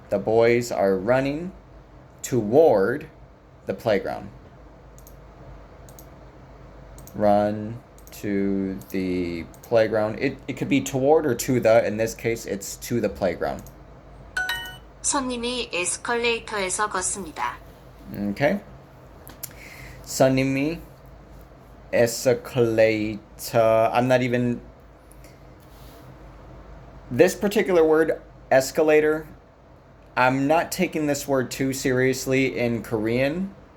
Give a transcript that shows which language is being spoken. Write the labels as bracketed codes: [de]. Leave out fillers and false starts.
[en] The boys are running toward the playground. Run to the playground. It could be toward or to the. In this case, it's to the playground. [ko] 손님이 에스컬레이터에서 걷습니다. [en] Okay. [ko] 손님이 [en] escalator. I'm not even. This particular word, escalator, I'm not taking this word too seriously in Korean